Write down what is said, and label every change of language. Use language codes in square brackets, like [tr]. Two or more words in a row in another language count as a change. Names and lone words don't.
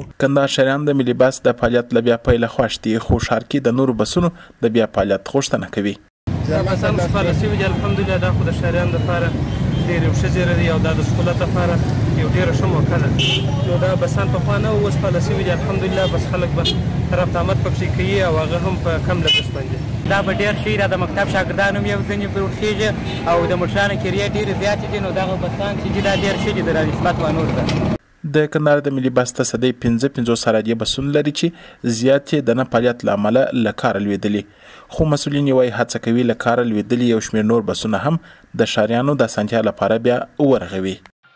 [ps] کندهار ښاریان د ملي بس د فعالیت له بیا پیله خوښ دي، خو ښار کې د نورو بسونو د بیا فعالیت غوښتنه کوي. دا بسان سپارل شوي دي الحمدلله، دا خو د ښاریانو لپاره ډېر یو ښه زیری دی او دا د سهولت لپاره یو ډېره ښه موقع ده. نو دا بسان پخوا نه وو، اوس پاله شوي دي الحمدلله. بس خلک به رفت آمد پکې کوي او هغه هم په کم لګښت باندې. دا به ډېر ښه وي. دا د مکتب شاګردان هم یو ځینې پرې ورخېږي او د موټرانو کرایې ډېرې زیاتې دي. نو دغه بسان چې دي دا ډېر ښه دي د رانسبت و نور ته. د کندهار د ملي بس تصدۍ 15 سرادي بسونه لري چې زیات یې د نه فعالیت له امله له کاره لوېدلي، خو مسؤلین یې وایي هڅه کوي له کاره لوېدلي یو شمېر نور بسونه هم د ښاریانو د اسانتیا لپاره بیا ورغوي.